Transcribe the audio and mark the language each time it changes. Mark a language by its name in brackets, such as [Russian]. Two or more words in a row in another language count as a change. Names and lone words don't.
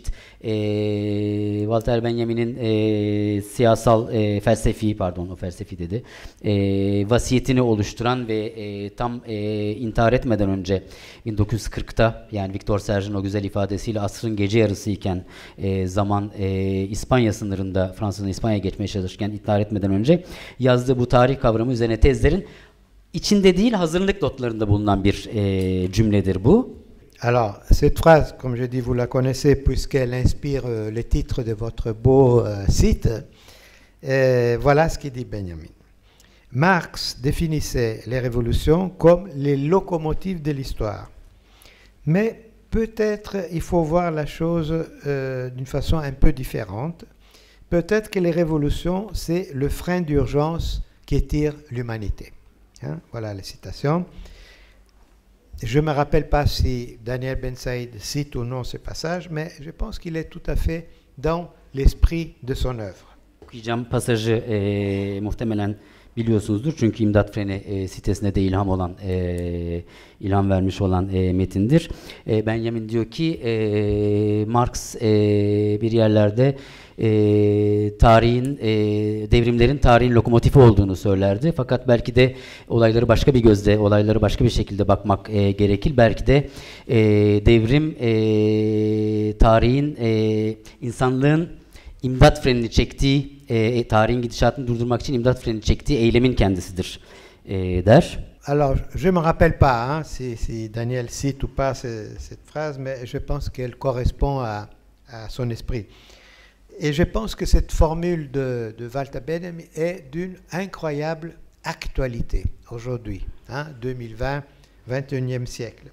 [Turkish] Walter Benjamin'in siyasal felsefi, pardon o felsefi dedi, vasiyetini oluşturan ve tam intihar etmeden önce 1940'ta, yani Victor Serge'in o güzel ifadesiyle asrın gece yarısıyken zaman İspanya sınırında, Fransa'nın İspanya'ya geçmeye çalışırken intihar etmeden önce yazdığı bu tarih kavramı üzerine tezlerin içinde değil, hazırlık notlarında bulunan bir cümledir bu. [French] Alors, cette phrase, comme je dis, vous la connaissez puisqu'elle inspire le titre de votre beau site. Voilà ce qu'il dit Benjamin. Marx définissait les révolutions comme les locomotives de l'histoire. Mais peut-être il faut voir la chose d'une façon un peu différente. Peut-être que les révolutions, c'est le frein d'urgence qui étire l'humanité. Hein, voilà la citation. Je ne me rappelle pas si Daniel Ben Saïd cite ou non ce passage, mais je pense qu'il est tout à fait dans l'esprit de son œuvre. [Turkish] Okuyacağım pasajı muhtemelen biliyorsunuzdur çünkü İmdat Freni sitesine de ilham vermiş olan metindir. Benjamin diyor ki Marx bir yerlerde devrimlerin tarihin lokomotifi olduğunu söylerdi. Fakat belki de olayları başka bir gözle, olayları başka bir şekilde bakmak gerekir. Belki de devrim tarihin insanlığın imdat frenini çektiği, tarihin gidişatını durdurmak için imdat frenini çektiği eylemin kendisidir der. [French] Alors, je ne me rappelle pas hein, si Daniel cite ou pas cette phrase, mais je pense qu'elle correspond à son esprit. Et je pense que cette formule de Walter Benjamin est d'une incroyable actualité aujourd'hui, hein, 2020, 21e siècle.